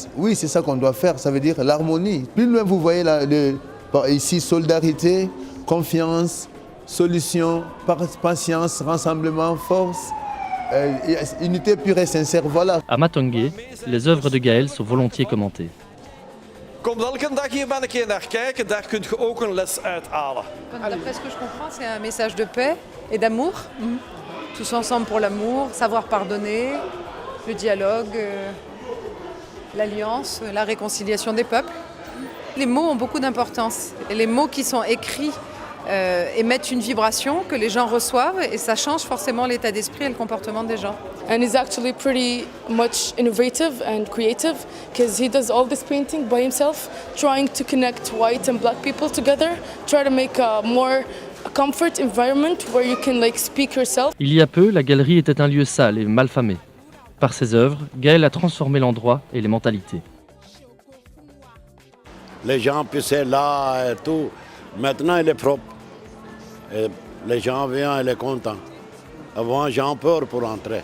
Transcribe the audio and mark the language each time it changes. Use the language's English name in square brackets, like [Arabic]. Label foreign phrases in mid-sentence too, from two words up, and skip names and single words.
[French] Oui, c'est ça qu'on doit faire, ça veut dire l'harmonie. Plus loin, vous voyez ici, solidarité, confiance, solution, patience, rassemblement, force, unité pure et sincère, voilà. À Matongué, les œuvres de Gaël sont volontiers commentées. [Dutch] Kom elke dag hier ben een keer naar kijken, daar kun je ook een les uithalen. [French] D'après ce que je comprends, c'est un message de paix et d'amour. Tous ensemble pour l'amour, savoir pardonner, le dialogue, l'alliance, la réconciliation des peuples. Les mots ont beaucoup d'importance. Et les mots qui sont écrits émettent une vibration que les gens reçoivent et ça change forcément l'état d'esprit et le comportement des gens. [English] And he's actually pretty much innovative and creative because he does all this painting by himself, trying to connect white and black people together, try to make a more comfort environment where you can speak yourself. [French] Il y a peu, la galerie était un lieu sale et malfamé. Par ses œuvres, Gaël a transformé l'endroit et les mentalités. Les gens pissaient là et tout. Maintenant, il est propre. Et les gens viennent, ils sont contents. Avant, j'ai peur pour entrer.